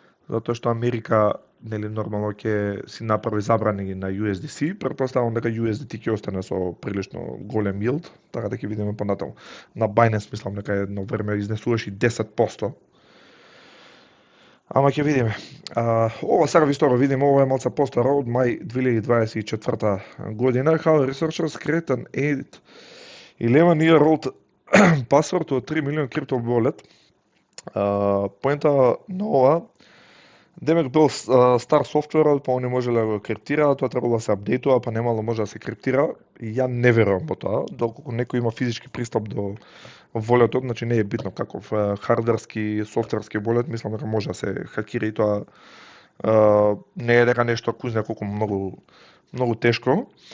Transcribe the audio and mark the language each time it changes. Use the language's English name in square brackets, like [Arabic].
[Macedonian] Затоа што Америка, нели, нормално ќе си направи забрани на USDC, претпоставувам дека USDT ќе остане со прилично голем yield, така да ќе видиме понатаму. На Binance мислам дека едно време изнесуваше 10%. Ама ќе видиме. Ова сега висто го видиме, ова е малце постаро, од мај 2024 година. [English] How researchers create an 11-year-old password to a 3 million crypto wallet. [Macedonian] Поента на ова, демек бил стар софтверот, па они можеле да го криптираат, тоа требало да се апдейтува, па немало може да се криптира. И ја не верувам во тоа, доколку некој има физички пристап до волетот, значи не е битно каков хардверски, софтверски волет, мислам дека може да се хакира и тоа не е дека нешто кузне колку многу тешко.